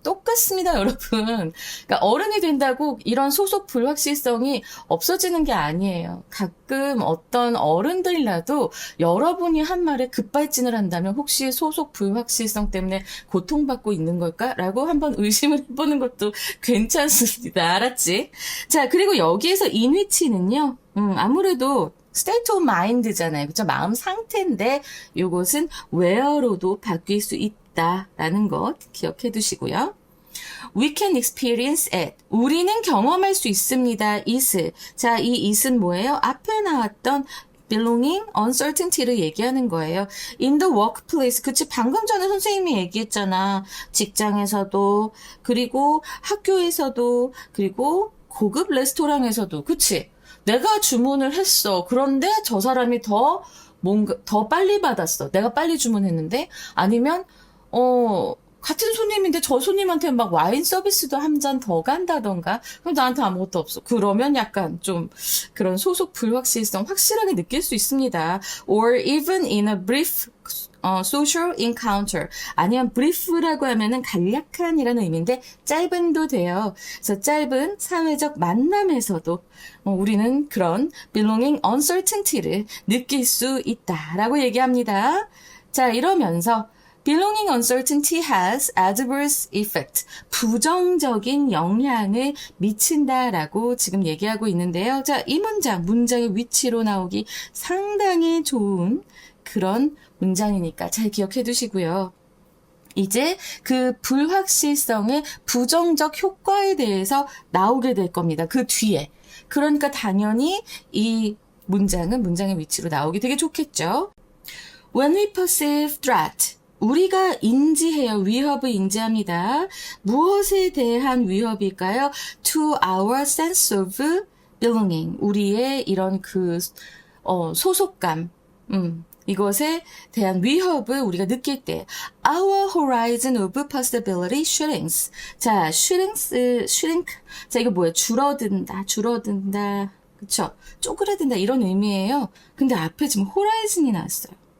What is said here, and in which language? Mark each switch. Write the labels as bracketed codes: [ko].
[ko] 똑같습니다, 여러분. 그러니까 어른이 된다고 이런 소속 불확실성이 없어지는 게 아니에요. 가끔 어떤 어른들이라도 여러분이 한 말에 급발진을 한다면 혹시 소속 불확실성 때문에 고통받고 있는 걸까? 라고 한번 의심을 해보는 것도 괜찮습니다. 알았지? 자, 그리고 여기에서 인위치는요. 아무래도 [en] state of mind [ko] 잖아요. 그쵸? 마음 상태인데 이것은 where로도 바뀔 수 있다라는 것 기억해 두시고요. [en] We can experience it. [ko] 우리는 경험할 수 있습니다. is. 자, 이 is은 뭐예요? 앞에 나왔던 belonging, uncertainty를 얘기하는 거예요. [en] In the workplace. [ko] 그치? 방금 전에 선생님이 얘기했잖아. 직장에서도, 그리고 학교에서도, 그리고 고급 레스토랑에서도. 그치? 내가 주문을 했어. 그런데 저 사람이 더 빨리 받았어. 내가 빨리 주문했는데. 아니면, 같은 손님인데 저 손님한테 막 와인 서비스도 한 잔 더 간다던가. 그럼 나한테 아무것도 없어. 그러면 약간 좀 그런 소속 불확실성 확실하게 느낄 수 있습니다. [en] Or even in a brief social encounter. [ko] 아니면 brief라고 하면은 간략한이라는 의미인데 짧은도 돼요. 그래서 짧은 사회적 만남에서도 우리는 그런 belonging uncertainty를 느낄 수 있다라고 얘기합니다. 자, 이러면서 [en] belonging uncertainty has adverse effect. [ko] 부정적인 영향을 미친다라고 지금 얘기하고 있는데요. 자, 이 문장의 위치로 나오기 상당히 좋은 그런 문장이니까 잘 기억해 두시고요. 이제 그 불확실성의 부정적 효과에 대해서 나오게 될 겁니다. 그 뒤에. 그러니까 당연히 이 문장의 위치로 나오기 되게 좋겠죠. [en] When we perceive threat. [ko] 우리가 인지해요. 위협을 인지합니다. 무엇에 대한 위협일까요? [en] To our sense of belonging. [ko] 우리의 이런 소속감. 이것에 대한 위협을 우리가 느낄 때 [en] our horizon of possibility shrinks. [ko] 자, shrink. 자, 이거 뭐예요? 줄어든다. 그쵸? 쪼그라든다 이런 의미예요. 근데 앞에 지금 horizon이 나왔어요.